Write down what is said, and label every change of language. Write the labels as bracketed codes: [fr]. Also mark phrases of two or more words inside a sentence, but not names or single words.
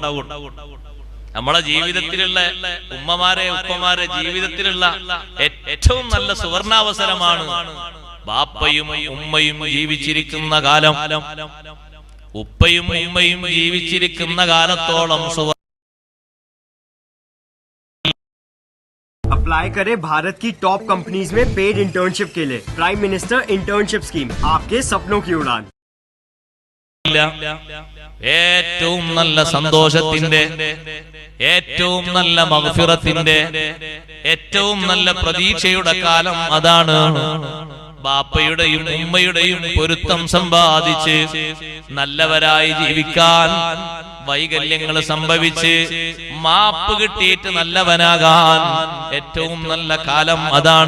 [ml] നമ്മളെ ജീവിതത്തിലുള്ള ഉമ്മമാരെ ഉപ്പമാരെ ജീവിതത്തിലുള്ള ഏറ്റവും നല്ല സുവർണാവസരമാണ് ബാപ്പയും ഉമ്മയും ജീവിച്ചിരിക്കുന്ന കാലം. ഉപ്പയും ഉമ്മയും ജീവിച്ചിരിക്കുന്ന കാലത്തോളം [hi] अप्लाई करें भारत की [en] top companies [hi] में [en] paid internship [hi] के लिए। प्राइम मिनिस्टर इंटर्नशिप स्कीम, आपके सपनों की उड़ान। [ml] ഏറ്റവും നല്ല സന്തോഷത്തിന്റെ, ഏറ്റവും നല്ല മഗ്ഫിറത്തിന്റെ, ഏറ്റവും നല്ല പ്രതീക്ഷയുടെ കാലം അതാണ്. ബാപ്പയുടെയും ഉമ്മയുടെയും പൊരുത്തം സമ്പാദിച്ച് നല്ലവരായി ജീവിക്കാൻ, വൈകല്യങ്ങൾ സംഭവിച്ച് മാപ്പ് കിട്ടിയിട്ട് നല്ലവനാകാൻ ഏറ്റവും നല്ല കാലം അതാണ്.